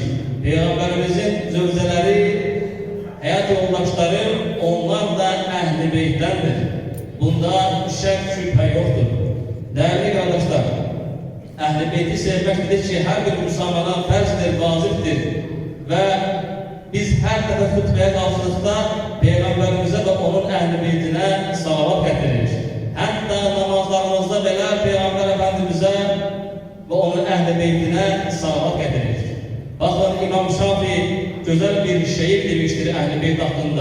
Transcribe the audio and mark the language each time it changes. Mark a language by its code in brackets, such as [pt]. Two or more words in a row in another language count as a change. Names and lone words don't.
[tr] Peygamberimizin zövceleri, hayat yoldaşları onlar da Ehl-i Beyt'tendir. Bunda şek şüphe yoktur. Değerli kardeşler, Ehl-i Beyti sevmektir ki her bir Müslümana ferzdir, vaciptir. [az] biz hər dəfə xutbəyə qalxdıqda Peyğəmbərimizə və onun əhl-i beytinə salavat gətiririk. Hətta namazlarımızda belə Peyğəmbər Efendimizə və onun əhl-i beytinə salavat gətiririk. Baxın, İmam Şafi gözəl bir şeir demişdir əhl-i beyt haqqında.